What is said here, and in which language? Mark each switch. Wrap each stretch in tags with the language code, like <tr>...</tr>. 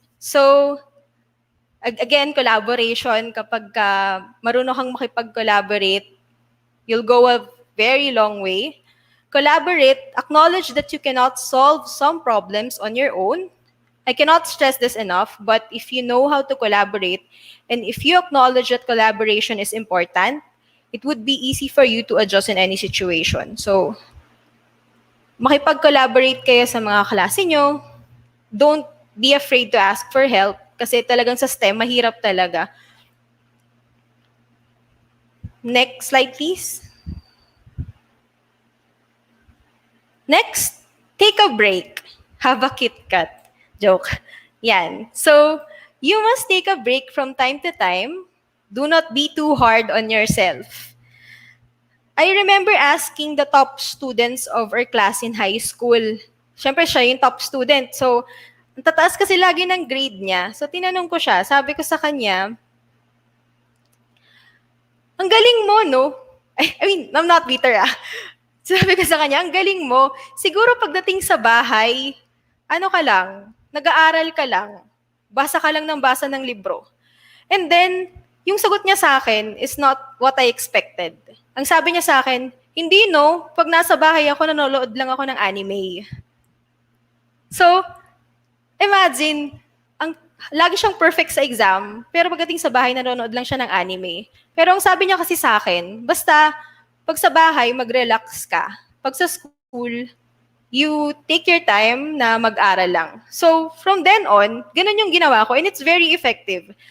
<en>So, again, collaboration,</en> <tl>kapag marunong kang makipag-collaborate,</tl> <en>you'll go a very long way. Collaborate, acknowledge that you cannot solve some problems on your own. I cannot stress this enough, but if you know how to collaborate, and if you acknowledge that collaboration is important, it would be easy for you to adjust in any situation.</en> <tl>So, makipag-collaborate kayo sa mga klase nyo.</tl> <en>Don't be afraid to ask for help</en> <tl>kasi talagang sa STEM, mahirap talaga.</tl> <en>Next slide, please. Next, take a break. Have a KitKat. Joke. Yan. So, you must take a break from time to time. Do not be too hard on yourself. I remember asking the top students of our class in high school,</en> <tl>Syempre, siya yung top student. So, ang tataas kasi lagi ng grade niya. So, tinanong ko siya. Sabi ko sa kanya, ang galing mo, no?</tl> <en>I mean, I'm not bitter,</en> <tl>ah. Sabi ko sa kanya, ang galing mo. Siguro pagdating sa bahay, ano ka lang, nag-aaral ka lang. Basa ka lang ng basa ng libro.</tl> <en>And then,</en> <tl>yung sagot niya sa akin</tl> <en>is not what I expected.</en> <tl>Ang sabi niya sa akin, hindi no, pag nasa bahay ako, nanonood lang ako ng anime. So, imagine, lagi siyang perfect sa exam, pero pagdating sa bahay, nanonood lang siya ng anime. Pero ang sabi niya kasi sa akin, basta pag sa bahay, mag-relax ka. Pag sa school,</tl> <en>you take your time</en> <tl>na mag-aral lang.</tl> <en>So, from then on,</en> <tl>ganun yung ginawa ko</tl> <en>and it's very effective.</en>